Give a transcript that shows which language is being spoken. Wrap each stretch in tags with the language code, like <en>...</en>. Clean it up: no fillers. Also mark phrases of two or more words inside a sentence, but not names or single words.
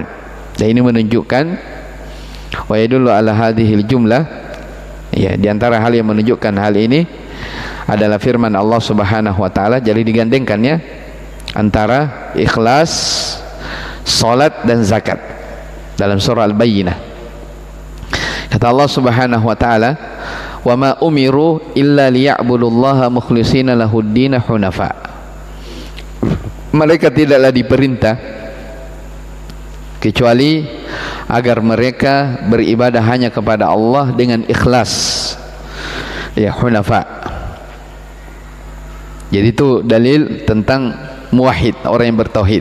<id>Dan ini menunjukkan</id> <ar>ويدل على هذه الجملة,</ar> <id>ya di antara hal yang menunjukkan hal ini adalah firman Allah</id> <ar>سبحانه وتعالى,</ar> <id>jadi digandengkannya antara ikhlas, salat dan zakat dalam surah Al-Bayyinah.</id> <ar>Kata Allah سبحانه وتعالى، "وما أمروا إلا ليعبدوا الله مخلصين له الدين حنفاء."</ar> <id>Mereka tidaklah diperintah kecuali agar mereka beribadah hanya kepada Allah dengan ikhlas, ya, hunafa. Jadi itu dalil tentang muwahhid, orang yang bertauhid.</id>